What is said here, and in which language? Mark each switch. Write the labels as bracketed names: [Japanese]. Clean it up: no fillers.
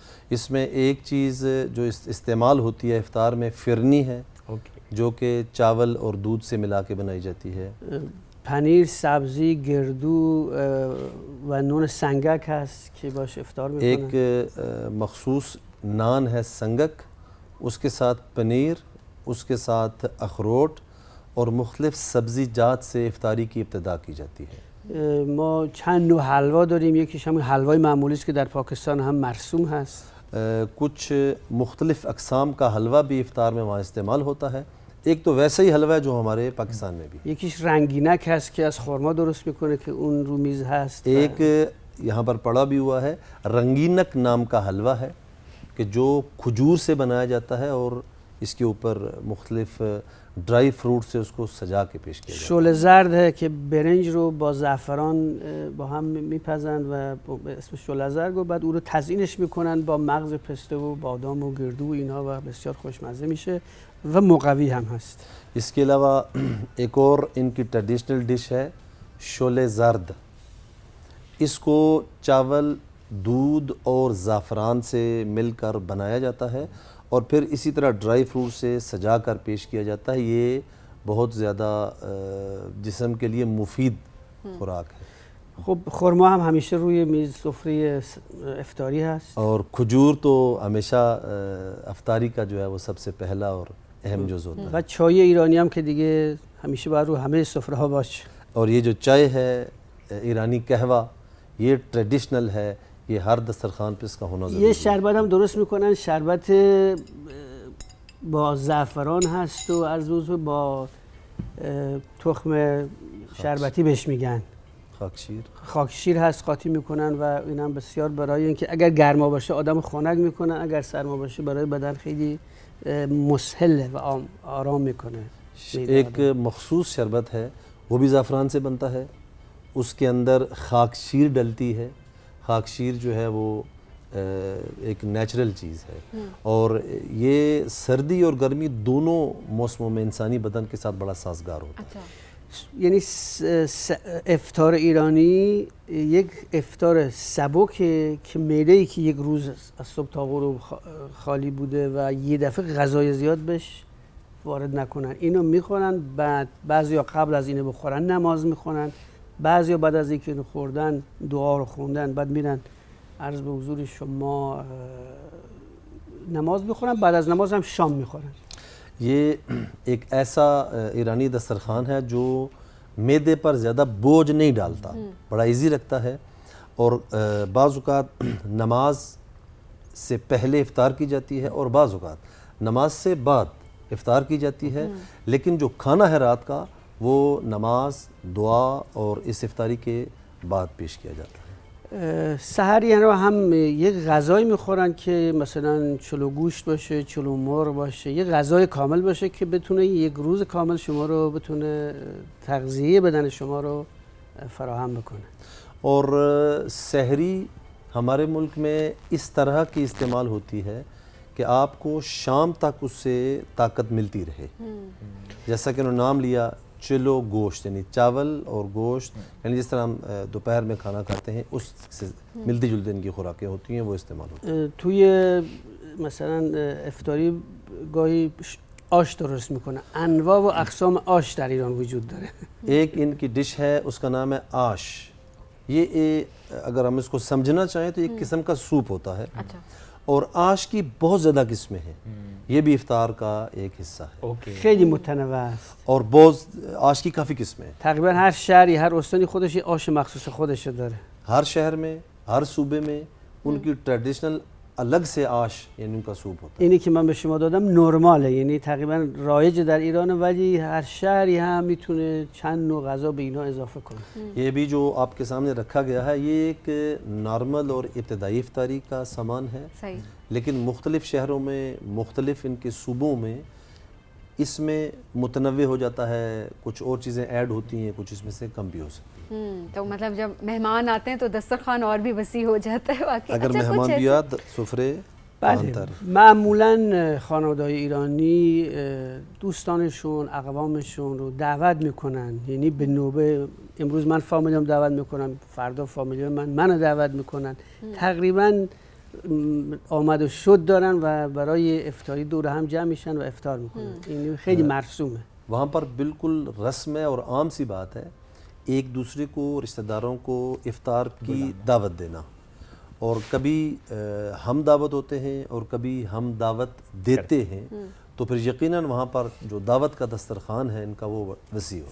[Urdu] اس میں ایک چیز جو استعمال ہوتی ہے افطار میں فرنی ہے جو کہ چاول اور دودھ سے ملا کے بنائی جاتی ہے. [Persian] پنیر، سبزی، گردو و نون سنگک هست که باش افطار میکنن. [Urdu] ایک مخصوص نان ہے سنگک، اس کے ساتھ پنیر، اس کے ساتھ اخروٹ اور مختلف سبزی جات سے افطاری کی ابتدا کی جاتی ہے. [Persian] ما چند نوع حلوا داریم، یکیش هم حلوای معمولی است که در پاکستان هم مرسوم هست. [Urdu] کچھ مختلف اقسام کا حلوہ بھی افطار میں وہاں استعمال ہوتا ہے. ایک تو ویسا ہی حلوہ ہے جو ہمارے پاکستان میں بھی. [Persian] یکیش رنگینک هست که از خرما درست میکنه که اون رو میز هست. [Urdu] ایک یہاں پر پڑا بھی ہوا ہے، رنگینک نام کا حلوہ ہے کہ جو کھجور سے بنایا جاتا ہے اور اس کے اوپر مختلف ڈرائی فروٹ سے اس کو سجا کے پیش کیا جاتا ہے. [Persian] شعله زرد ہے که برنج رو با زعفران با هم میپزند و اسم شعله زرد و بعد او رو تزیینش میکنن با مغز پسته و بادام و گردو و اینها و بسیار خوشمزه میشه و مقوی هم هست. [Urdu] اس کے علاوہ ایک اور ان کی ٹریڈیشنل ڈش ہے شعلے زرد. اس کو چاول، دودھ اور زعفران سے مل کر بنایا جاتا ہے اور پھر اسی طرح ڈرائی فروٹ سے سجا کر پیش کیا جاتا ہے. یہ بہت زیادہ جسم کے لیے مفید خوراک ہے. [Persian] خب خرما هم همیشه روی میز سفره افطاری هست. [Urdu] اور کھجور تو ہمیشہ افطاری کا جو ہے وہ سب سے پہلا اور اہم جز ہوتا ہے. [Persian] و چای ایرانی هم که دیگه همیشه باید رو همه سفره ها باشه. [Urdu] اور یہ جو چائے ہے ایرانی قہوہ، یہ ٹریڈیشنل ہے، یہ ہر دسترخوان پہ اس کا ہونا ضروری ہے. [Persian] یه شربت هم درست میکنن، شربت با زعفران هست و از روز با تخم شربتی بهش میگن. خاکشیر. خاکشیر هست قاطی میکنن و اینم بسیار برای اینکه اگر گرما باشه آدم خنک میکنن، اگر سرما باشه برای بدن خیلی مسهله و آرام میکنه. [Urdu] ایک مخصوص شربت ہے، وہ بھی زعفران سے بنتا ہے. اس کے اندر خاکشیر ڈلتی ہے. خاکشیر جو ہے وہ ایک نیچرل چیز ہے اور یہ سردی اور گرمی دونوں موسموں میں انسانی بدن کے ساتھ بڑا سازگار ہوتا ہے. [Persian] یعنی افطار ایرانی یک افطار سبکه که معده‌ای که یک روز از صبح تا غروب خالی بوده و یه دفعه غذای زیاد بهش وارد نکنن، اینو میخورن، بعد بعضیا قبل از اینو بخورن نماز میخونن، بعضیا بعد از اینکه اینو خوردن دعا رو خوندن بعد میرن عرض به حضور شما نماز میخورن، بعد از نماز هم شام میخورن. [Urdu] یہ ایک ایسا ایرانی دسترخوان ہے جو معدے پر زیادہ بوجھ نہیں ڈالتا، بڑا ایزی رکھتا ہے. اور بعض اوقات نماز سے پہلے افطار کی جاتی ہے اور بعض اوقات نماز سے بعد افطار کی جاتی ہے، لیکن جو کھانا ہے رات کا وہ نماز، دعا اور اس افطاری کے بعد پیش کیا جاتا ہے. [Persian] سحری رو هم یک غذایی میخورن که مثلا چلو گوشت باشه، چلو مرغ باشه، یک غذای کامل باشه که بتونه یک روز کامل شما رو بتونه تغذیه بدن شما رو فراهم بکنه. [Urdu] اور سحری ہمارے ملک میں اس طرح کی استعمال ہوتی ہے کہ آپ کو شام تک اس سے طاقت ملتی رہے. جیسا کہ انہوں نے نام لیا چلو گوشت، یعنی چاول اور گوشت، یعنی جس طرح ہم دوپہر میں کھانا کھاتے ہیں اس سے ملتی جلتی ان کی خوراکیں ہوتی ہیں، وہ استعمال ہوتی ہیں. [Persian] توی مثلا افطاری گاهی آش درست میکنه. انواع و اقسام آش در ایران وجود داره. [Urdu] ایک ان کی ڈش ہے اس کا نام ہے آش. یہ اگر ہم اس کو سمجھنا چاہیں تو ایک قسم کا سوپ ہوتا ہے اور آش کی بہت زیادہ قسمیں ہیں. یہ بھی افطار کا ایک حصہ ہے. [Persian] خیلی متنوع است. [Urdu] اور بہت آش کی کافی قسمیں ہیں. [Persian] تقریبا هر شهری هر استانی خودش آش مخصوص خودش داره. [Urdu] ہر شہر میں، ہر صوبے میں ان کی ٹریڈیشنل الگ سے آش یعنی ان کا سوپ ہوتا ہے. [Persian] اینی که من به شما دادم نرماله، یعنی تقریبا رایج در ایران ولی هر شهری هم میتونه چند نوع غذا به اینا اضافه کنه. [Urdu] یہ بھی جو آپ کے سامنے رکھا گیا ہے یہ ایک نارمل اور ابتدائی افطاری کا سامان ہے. صحیح. لیکن مختلف شہروں میں، مختلف ان کے صوبوں میں اس میں متنوع ہو جاتا ہے، کچھ اور چیزیں ایڈ ہوتی ہیں، کچھ اس میں سے کم بھی ہو سکتی ہیں. تو مطلب جب مہمان آتے ہیں تو دسترخوان اور بھی وسیع ہو جاتا ہے واقعی. [Persian] اگر مہمان بیاد سفره بله. معمولا خانواده‌های ایرانی دوستانشون، اقوامشون رو دعوت میکنن، یعنی به نوبه امروز من فامیلم دعوت میکنم، فردا فامیل منو دعوت میکنن. تقریبا آمد و شد دارن و برای افطاری دور هم جمع میشن و افطار میکنن. این خیلی مرسومه. [Urdu] وہاں پر بالکل رسم ہے اور عام سی بات ہے ایک دوسرے کو رشتہ داروں کو افطار کی دعوت دینا، اور کبھی ہم دعوت ہوتے ہیں اور کبھی ہم دعوت دیتے ہیں، تو پھر یقیناً وہاں پر جو دعوت کا دسترخوان ہے ان کا وہ وسیع ہو